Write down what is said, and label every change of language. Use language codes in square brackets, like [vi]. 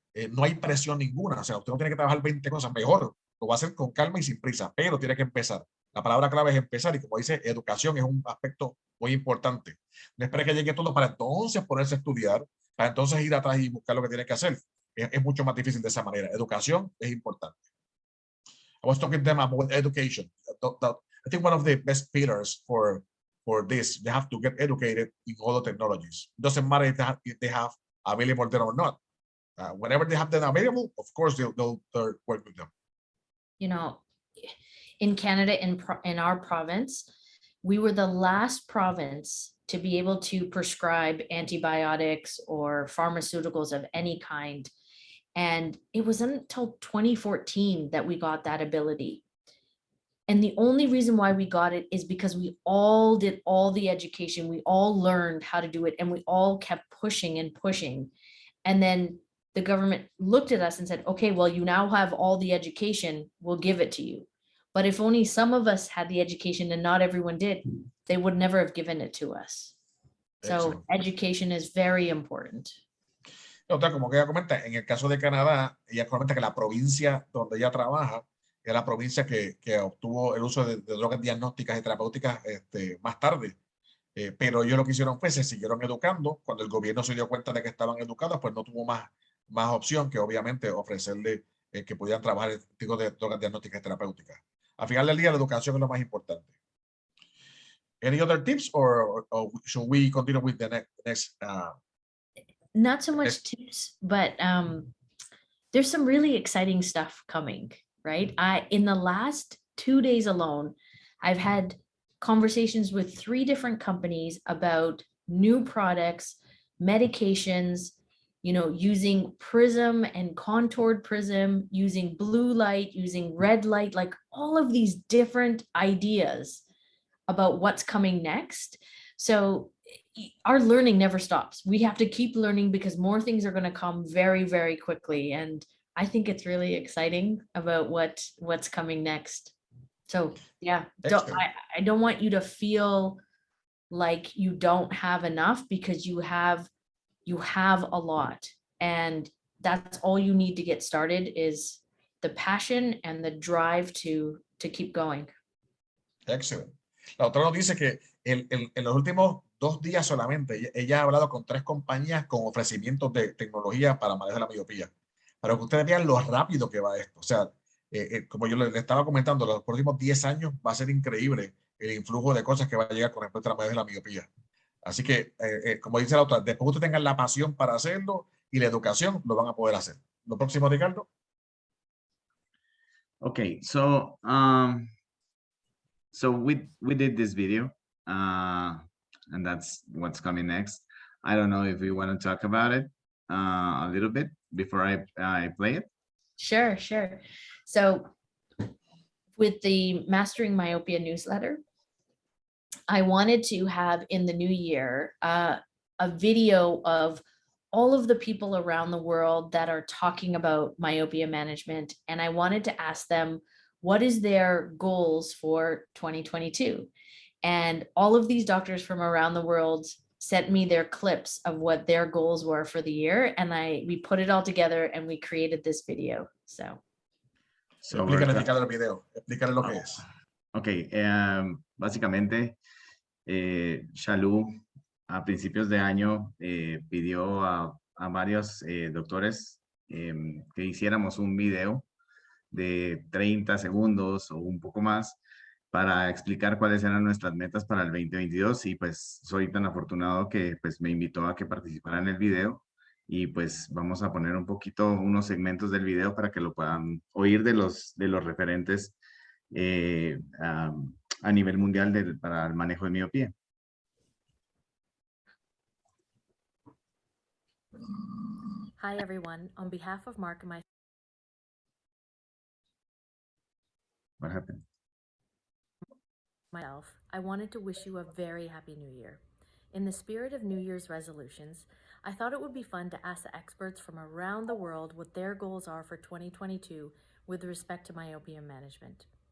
[es] No hay presión ninguna, o sea, usted no tiene que trabajar 20 cosas, mejor, lo va a hacer con calma y sin prisa, pero tiene que empezar. La palabra clave es empezar y como dice, educación es un aspecto muy importante. No espere que llegue todo para entonces ponerse a estudiar, para entonces ir atrás y buscar lo que tiene que hacer. Es mucho más difícil de esa manera. Educación es importante. [en] I was talking to them about education. I think one of the best pillars for this, they have to get educated in all the technologies. It doesn't matter if they have available them or not. Whenever they have them available, of course, they'll work with them. You know, in Canada, in our province, we were the last province to be able to prescribe antibiotics or pharmaceuticals of any kind. And it wasn't until 2014 that we got that ability. And the only reason why we got it is because we all did all the education. We all learned how to do it and we all kept pushing and pushing. And then the government looked at us and said, okay, well, you now have all the education, we'll give it to you. But if only some of us had the education and not everyone did, they would never have given it to us. So education is very important. [es] Otra, como que ella comenta, en el caso de Canadá, ella comenta que la provincia donde ella trabaja es la provincia que obtuvo el uso de drogas diagnósticas y terapéuticas más tarde. Pero ellos lo que hicieron fue, se siguieron educando. Cuando el gobierno se dio cuenta de que estaban educados, pues no tuvo más opción que obviamente ofrecerle que pudieran trabajar el tipo de drogas diagnósticas y terapéuticas. Al final del día, la educación es lo más importante. [en] Any other tips or should we continue with the next not so much tips, but there's some really exciting stuff coming, right? In the last 2 days alone, I've had conversations with 3 different companies about new products, medications, you know, using prism and contoured prism, using blue light, using red light, like all of these different ideas about what's coming next. So our learning never stops. We have to keep learning because more things are going to come very, very quickly. And I think it's really exciting about what's coming next. So yeah, I don't want you to feel like you don't have enough, because you have a lot, and that's all you need to get started is the passion and the drive to keep going. Excellent. [es] La doctora nos dice que en los últimos 2 días solamente ella ha hablado con 3 compañías con ofrecimientos de tecnología para manejo de la miopía. Para que ustedes vean lo rápido que va esto. O sea, como yo le estaba comentando, los próximos 10 años va a ser increíble el influjo de cosas que va a llegar con respecto a la manejo de la miopía. Así que, como dice la otra, después ustedes tengan la pasión para hacerlo y la educación, lo van a poder hacer. Lo próximo, Ricardo. [en] Okay, so we did this video, and that's what's coming next. I don't know if we want to talk about it a little bit before I play it. Sure. So with the Mastering Myopia newsletter, I wanted to have in the new year a video of all of the people around the world that are talking about myopia management. And I wanted to ask them, what is their goals for 2022? And all of these doctors from around the world sent me their clips of what their goals were for the year. And we put it all together and we created this video. So [es] explícale, Ricardo, el video. Explícale lo que es. Ok, básicamente, Shalou a principios de año pidió a varios doctores que hiciéramos un video de 30 segundos o un poco más para explicar cuáles eran nuestras metas para el 2022, y pues soy tan afortunado que pues me invitó a que participara en el video, y pues vamos a poner un poquito unos segmentos del video para que lo puedan oír de los referentes a nivel mundial para el manejo de miopía. [en] Hi everyone, on behalf of Mark and myself. What happened? I wanted to wish you a very happy new year. In the spirit of New Year's resolutions, I thought it would be fun to ask the experts from around the world what their goals are for 2022 with respect to myopia management.